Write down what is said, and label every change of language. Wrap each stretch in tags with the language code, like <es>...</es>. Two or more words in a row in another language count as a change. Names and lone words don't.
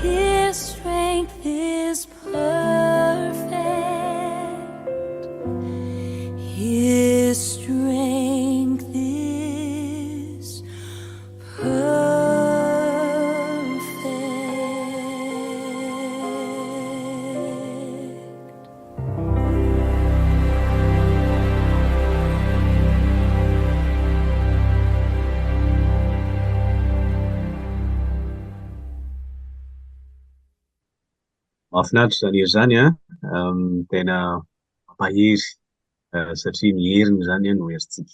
<en>His strength is perfect. His strength is perfect.</en> <mg>Mahafinaritra zany ery zany tena mampahery satria mieriny zany no herintsika.</mg>